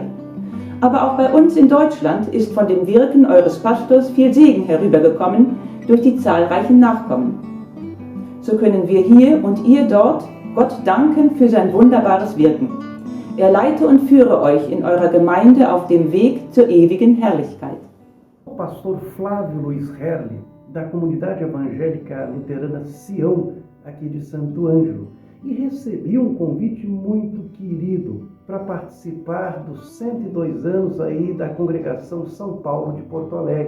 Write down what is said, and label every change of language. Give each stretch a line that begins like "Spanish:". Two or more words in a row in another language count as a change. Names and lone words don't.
German: Aber auch bei uns in Deutschland ist von dem Wirken eures Pastors viel Segen herübergekommen durch die zahlreichen Nachkommen. So können wir hier und ihr dort Gott danken für sein wunderbares Wirken. Er leite und führe euch in eurer Gemeinde auf dem Weg zur ewigen Herrlichkeit.
Portuguese: Pastor Flávio Luiz Herli, da Comunidade Evangélica Luterana Sião, aqui de Santo Ângelo, e recebi convite muito querido para participar dos 102 anos aí da Congregação São Paulo de Porto Alegre.